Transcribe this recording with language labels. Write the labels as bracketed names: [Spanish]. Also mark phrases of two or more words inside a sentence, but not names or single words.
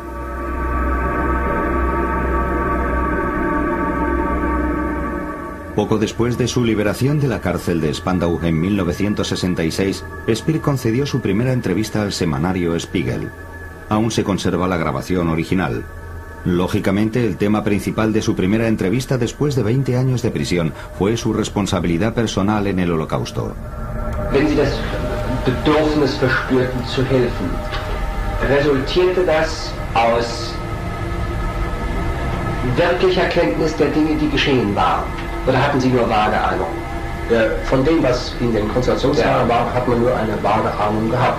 [Spanish] Poco después de su liberación de la cárcel de Spandau en 1966, Speer concedió su primera entrevista al semanario Spiegel. Aún se conserva la grabación original. Lógicamente, el tema principal de su primera entrevista después de 20 años de prisión fue su responsabilidad personal en el Holocausto. [German] Wenn Sie das Bedürfnis verspürten zu helfen, resultierte das aus wirklicher Kenntnis der Dinge, die geschehen waren? Oder hatten Sie nur vage Ahnung? Von dem, was in den Konzentrationslagern war, hat man nur eine vage Ahnung gehabt.